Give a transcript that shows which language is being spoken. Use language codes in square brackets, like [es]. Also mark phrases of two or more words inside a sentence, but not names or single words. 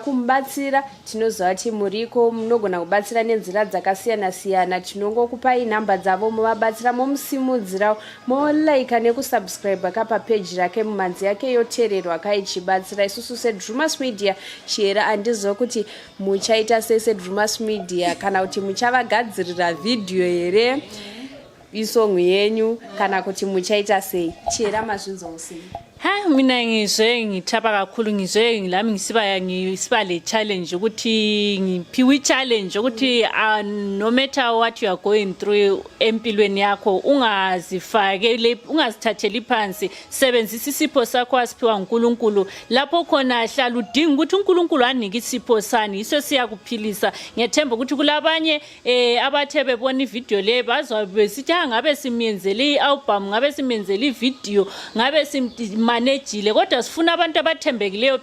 [sn] kumubatsira tinoziva kuti muriko munogona kubatsira nenzira dzakasiyana siyana tinongokupai nhamba dzavo muvabatsira momusimudzira molaika nekusubscribe kapapage rake mumanzi yake yoteererwa akaichibatsira isusu seDrewmas Media chihera andiziva kuti muchaita sei seDrewmas Media kana kuti muchavagadzirira video here isongu yenyu kana kuti muchaita sei chihera mazvinzwa sei? [nd] Mina ngizwe ngithaba kakhulu ngizwe ngilami ngisiba le challenge ukuthi ngiphiwe challenge ukuthi [en] no matter what you are going through [nd] empilweni yakho ungazifake ungazithatheli phansi sebenzisa isipho sakho asiphiwa uNkulunkulu lapho khona hlala udinga ukuthi uNkulunkulu anike isipho sani iso siyakuphilisa ngiyethemba ukuthi kulabanye abathe bebona ivideo le bazwabe sithi ngabe simyenzele ialbum ngabe simyenzele ivideo ngabe manejile kodwa sifuna abantu abathembekileyo